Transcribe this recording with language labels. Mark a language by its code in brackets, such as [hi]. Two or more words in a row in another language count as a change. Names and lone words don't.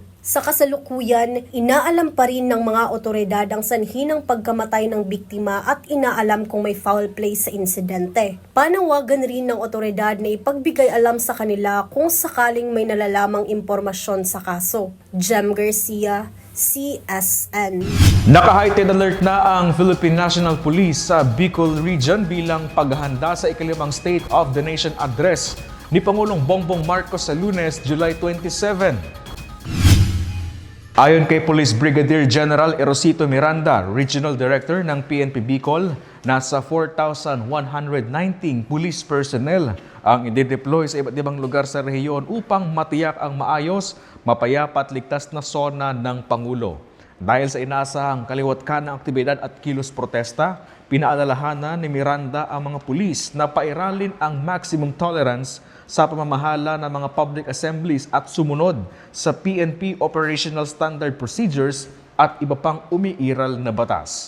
[tl] Sa kasalukuyan, inaalam pa rin ng mga otoridad ang sanhi ng pagkamatay ng biktima at inaalam kung may [en] foul play [tl] sa insidente. Panawagan rin ng otoridad na ipagbigay alam sa kanila kung sakaling may nalalamang impormasyon sa kaso. Jem Garcia, CSN. Naka- [en] heightened alert [tl] na ang Philippine National Police sa Bicol Region bilang paghahanda sa ikalimang State of the Nation address ni Pangulong Bongbong Marcos sa Lunes, July 27. Ayon kay Police Brigadier General Erosito Miranda, Regional Director ng PNP Bicol, nasa 4,119 [en] police personnel [tl] ang i-deploy sa iba't ibang lugar sa rehiyon upang matiyak ang maayos, mapayapa at ligtas na sona ng Pangulo. Dahil sa inaasahang kaliwat ka ng aktibidad at kilos protesta, pinaalalahanan ni Miranda ang mga pulis na pairalin ang [en] maximum tolerance [tl] sa pamamahala ng mga [en] public assemblies [tl] at sumunod sa PNP Operational Standard Procedures at iba pang umiiral na batas.